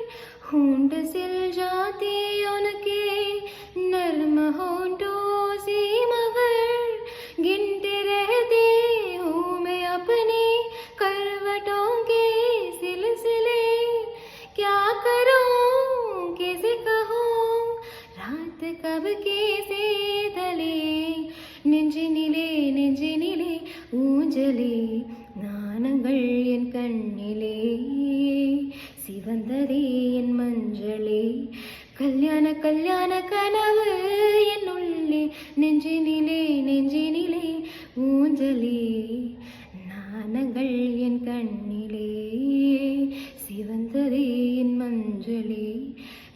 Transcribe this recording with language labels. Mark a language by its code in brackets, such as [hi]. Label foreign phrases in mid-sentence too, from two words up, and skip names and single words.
[hi] होंठ सिल जाते उनके नर्म होंठों से, मगर गिनते रहती हूँ मैं अपनी करवटों के सिलसिले। क्या करूं कैसे कहूं, रात कब कैसे तले। [ta] நெஞ்சினிலே ஊஞ்சலே, நாணங்கள் என் கண்ணிலே, சிவந்ததே என் மஞ்சளே. கல்யாண கனவு என் உள்ளே, நெஞ்சினிலே ஊஞ்சலே, நாணங்கள் என் கண்ணிலே, சிவந்ததே என் மஞ்சளே.